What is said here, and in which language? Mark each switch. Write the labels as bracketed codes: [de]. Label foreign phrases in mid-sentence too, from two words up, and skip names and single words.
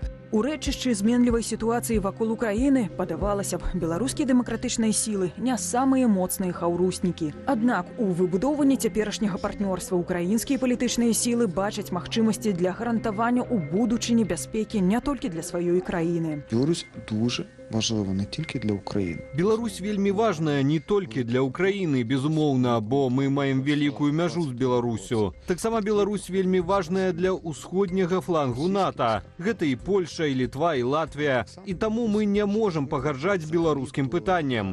[be] У рэчышчы зменлівай сітуацыі вакол Украіны, падавалася б, беларускія дэмакратычныя сілы не самыя моцныя хаўруснікі. Аднак у выбудоўванні цяперашняга партнёрства украінскія палітычныя сілы бачаць магчымасці для гарантавання ў будучыні бяспекі не толькі для сваёй краіны. [uk] Беларусь дуже важлива не тільки для України. [be] Беларусь вельмі важная не толькі для Украіны, безумоўна, бо мы маем вялікую мяжу з Беларусю. Таксама Беларусь вельмі важная для ўсходняга флангу НАТО. Гэта і Польша, і Літва, і Латвія. І таму мы не можам пагарджаць беларускім пытанням.